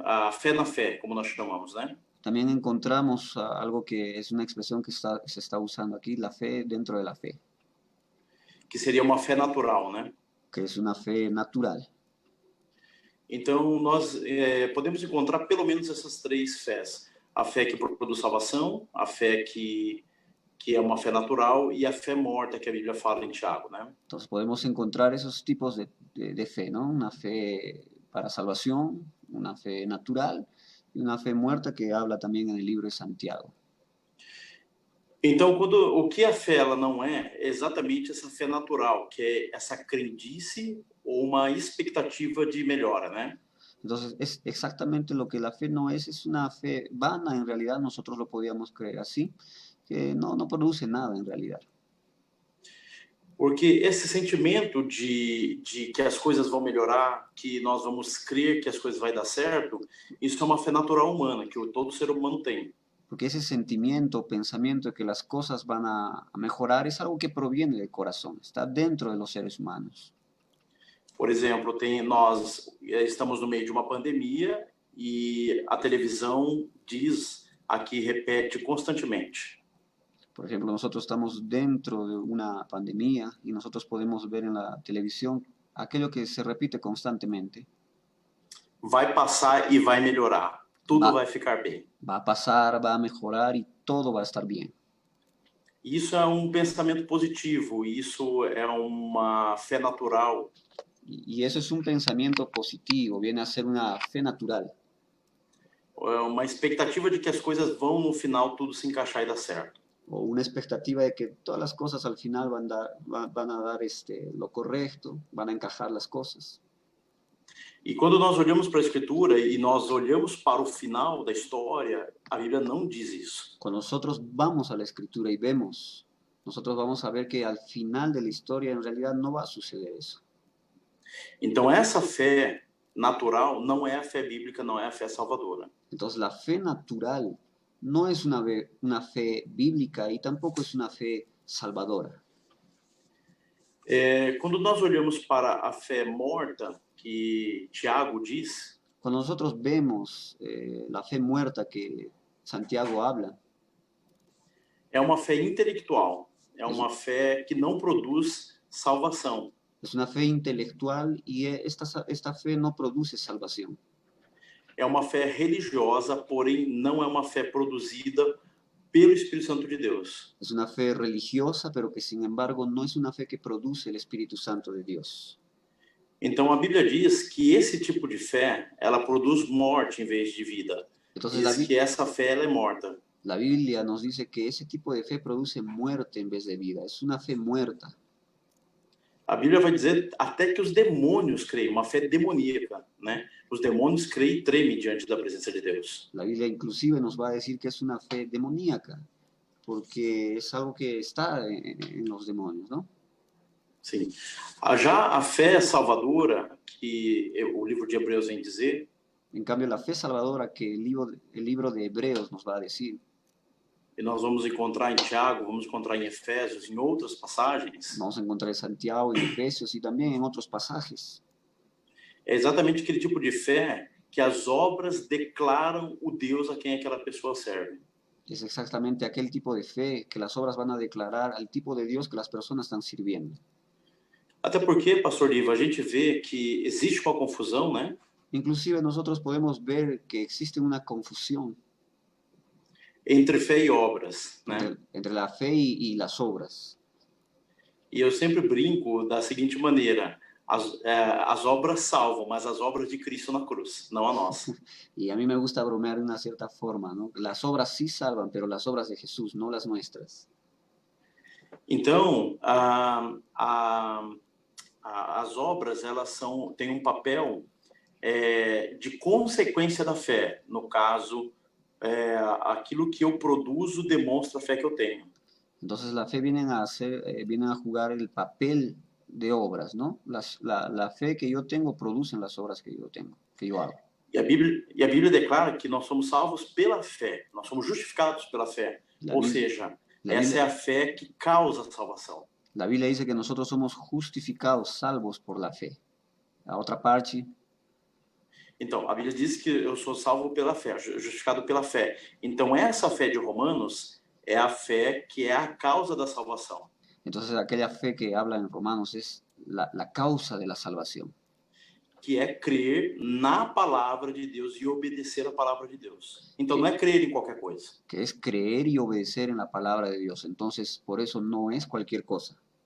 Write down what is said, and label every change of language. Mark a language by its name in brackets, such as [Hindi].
[Portuguese] A fé na fé, como nós chamamos, né? [Spanish] También encontramos algo que es una expresión que se está usando aquí, la fe dentro de la fe. [Portuguese] Que seria uma fé natural, né? [Spanish] Que es una fe natural. [Portuguese] Então, nós podemos encontrar pelo menos essas 3 fés. A fé que produz salvação, a fé que é uma fé natural, e a fé morta que a Bíblia fala em Tiago, né? [Spanish] Entonces podemos encontrar esos tipos de fe, ¿no? Una fe para salvación, una fe natural y una fe muerta que habla también en el libro de Santiago. [Portuguese] Então, o que a fé ela não é exatamente essa fé natural, que é essa crendice ou uma expectativa de melhora, né? [Spanish] Entonces, es exactamente lo que la fe no es una fe vana, en realidad nosotros lo podíamos creer así, que no produce nada en realidad. [Portuguese] Porque esse sentimento de que as coisas vão melhorar, que nós vamos crer que as coisas vai dar certo, isso é uma fé natural humana, que todo ser humano tem. [Spanish] Porque ese sentimiento o pensamiento de que las cosas van a mejorar es algo que proviene del corazón, está dentro de los seres humanos. [Portuguese] Por exemplo, nós estamos no meio de uma pandemia e a televisão diz, aqui repete constantemente: [Spanish] Por ejemplo, nosotros estamos dentro de una pandemia y nosotros podemos ver en la televisión aquello que se repite constantemente. [Portuguese] vai passar e vai melhorar, tudo vai ficar bem. [Spanish] Va a pasar, va a mejorar y todo va a estar bien. [Portuguese] Isso é um pensamento positivo, isso é uma fé natural. [Spanish] Y eso es un pensamiento positivo, viene a ser una fe natural. [Portuguese] É uma expectativa de que as coisas vão no final tudo se encaixar e dar certo. [Spanish] O una expectativa de que todas las cosas al final van a dar lo correcto, van a encajar las cosas. [Portuguese] E quando nós olhamos para a Escritura e nós olhamos para o final da história, a Bíblia não diz isso. [Spanish] Cuando nosotros vamos a la Escritura y vemos, nosotros vamos a ver que al final de la historia en realidad no va a suceder eso. [Portuguese] Então essa fé natural não é a fé bíblica, não é a fé salvadora. [Spanish] Entonces la fe natural no es una fe bíblica y tampoco es una fe salvadora. [Portuguese] Quando nós olhamos para a fé morta, que Tiago diz, [Spanish] Cuando nosotros vemos la fe muerta que Santiago habla, [Portuguese] é uma fé intelectual, é uma fé que não produz salvação. [Spanish] es una fe intelectual y esta fe no produce salvación. [Portuguese] É uma fé religiosa, porém não é uma fé produzida pelo Espírito Santo de Deus. [Spanish] Es una fe religiosa, pero que sin embargo no es una fe que produce el Espíritu Santo de Dios. [Portuguese] Então a Bíblia diz que esse tipo de fé, ela produz morte em vez de vida. [Spanish] Entonces [Portuguese] Diz que essa fé ela é morta. [Spanish] la Biblia nos dice que ese tipo de fe produce muerte en vez de vida. Es una fe muerta. [Portuguese] A Bíblia vai dizer até que os demônios creem, uma fé demoníaca, né? Os demônios creem e tremem diante da presença de Deus. [Spanish] La Biblia inclusive nos va a decir que es una fe demoníaca, porque es algo que está en los demonios, ¿no? [Portuguese] Sim. Já a fé salvadora, que o livro de Hebreus vem dizer, [Spanish] En cambio, la fe salvadora que el libro de Hebreos nos va a decir, [Portuguese] e nós vamos encontrar em Tiago, vamos encontrar em Efésios, em outras passagens, [Spanish] vamos a encontrar en Santiago y Efesios y también en otros pasajes. [Portuguese] é exatamente aquele tipo de fé que as obras declaram o Deus a quem aquela pessoa serve. [Spanish] Es exactamente aquel tipo de fe que las obras van a declarar al tipo de Dios que las personas están sirviendo. [Portuguese] Até porque, pastor Ivo, a gente vê que existe uma confusão, né? [Spanish] Inclusive nosotros podemos ver que existe una confusión [Portuguese] Entre fé e obras, né? [Spanish] entre la fe y las obras. [Portuguese] E eu sempre brinco da seguinte maneira: as obras salvam, mas as obras de Cristo na cruz, não a nossa. [Spanish] Y a mí me gusta bromear de una cierta forma, ¿no? Las obras sí salvan, pero las obras de Jesús, no las nuestras. [Portuguese] Então, as obras elas têm um papel de consequência da fé. No caso, aquilo que eu produzo demonstra a fé que eu tenho. [Spanish] Entonces la fe viene a jugar el papel de obras, ¿no? La fe que yo tengo producen las obras que yo hago. [Portuguese] E a Bíblia declara que nós somos salvos pela fé, nós somos justificados pela fé. Ou seja, essa é a fé que causa a salvação. [Spanish] La Biblia dice que nosotros somos justificados, salvos por la fe. A otra parte. [Portuguese] Então, a Bíblia diz que eu sou salvo pela fé, justificado pela fé. Então, essa fé de Romanos é a fé que é a causa da salvação. [Spanish] Entonces, aquella fe que habla en Romanos es la causa de la salvación. [Portuguese] Que é crer na palavra de Deus e obedecer a palavra de Deus. Então, não é crer em qualquer coisa. [Spanish] Que es creer y obedecer en la palabra de Dios. Entonces, por eso no es cualquier cosa.